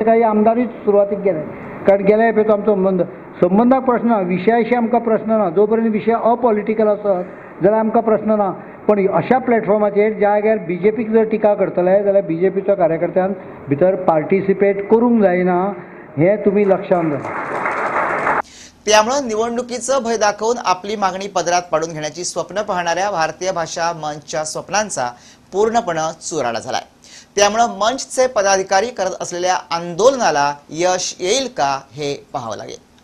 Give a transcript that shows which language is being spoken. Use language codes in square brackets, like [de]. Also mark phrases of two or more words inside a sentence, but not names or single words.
[kok] काही आमदारूच सुरवातीक गेले, कारण गेल्या खेपेचो आमचो संबंधाक प्रश्न ना, विशयाशी आमकां प्रश्न ना। जो पर्यंत विशय अपॉलिटिकल आसत जाल्यार आमकां प्रश्न ना, पण अशा प्लॅटफॉर्माचेर ज्या जाग्यार बीजेपीक जर टिका करतले जाल्यार बीजेपीच्या कार्यकर्त्यान भितर पार्टिसिपेट करूंक जायना, हें तुमी लक्षात घाला। [mr] त्यामुळे निवडणुकीचं भय दाखवून आपली मागणी पदरात पाडून घेण्याची स्वप्न पाहणाऱ्या भारतीय भाषा मंचच्या स्वप्नांचा पूर्णपणे चुराडा झालाय। त्यामुळे मंचचे पदाधिकारी करत असलेल्या आंदोलनाला यश येईल का हे पाहावं लागेल।